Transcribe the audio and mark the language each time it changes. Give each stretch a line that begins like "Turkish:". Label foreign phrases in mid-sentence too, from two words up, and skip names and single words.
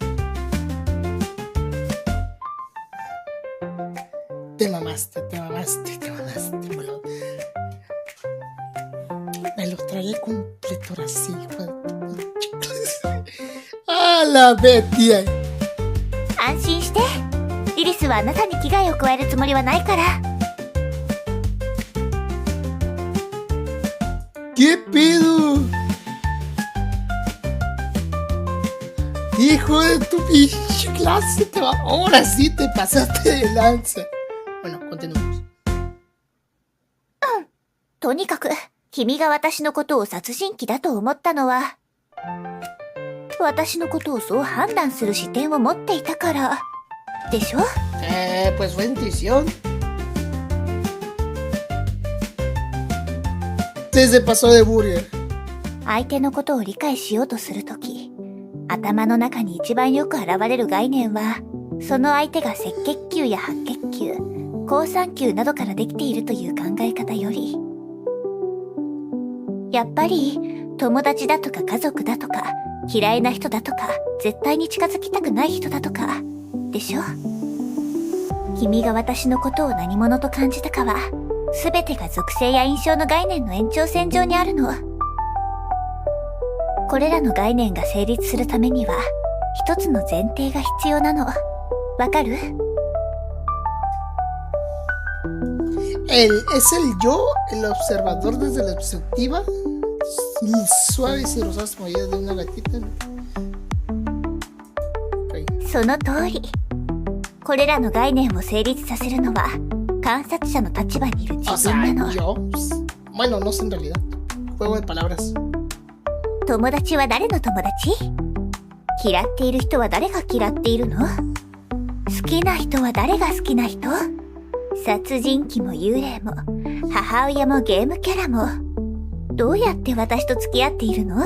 Spanish: Te mamaste. Me lo tragué completo ahora sí, hijo de... ¡A la bestia!
Japanese: 安心して。リリスはあなたに危害を加えるつもりはないから。
Spanish: ¿Qué pedo? Hijo de tu pinche clase, ahora sí te pasaste de lanza. Bueno, continuemos.
Japanese: とにかく、君が私のことを殺人鬼だと思ったのは、私のことをそう判断する視点を持っていたから、でしょ？
Spanish: Pues fue intuición. Se pasó de burger.
Japanese: 相手のことを理解しようとするとき、頭の中に一番よく現れる概念は、その相手が赤血球や白血球、好酸球などからできているという考え方より、やっぱり友達だとか家族だとか嫌いな人だとか絶対に近づきたくない人だとかでしょ？君が私のことを何者と感じたかは全てが属性や印象の概念の延長線上にあるの。これらの概念が成立するためには一つの前提が必要なの。わかる？
Spanish: ¿Es el yo, el observador desde la perspectiva? Suaves y rosas movidas de una gatita. Okay.
Japanese: その通り。これらの概念を成立させるのは観察者の立場にいる自分なの。
Spanish: yo? Bueno, no sé en realidad. Juego de palabras.
Japanese: 友達は誰の友達？嫌っている人は誰が嫌っているの？好きな人は誰が好きな人？殺人鬼も幽霊も母親もゲームキャラもどうやって私と付き合っているの？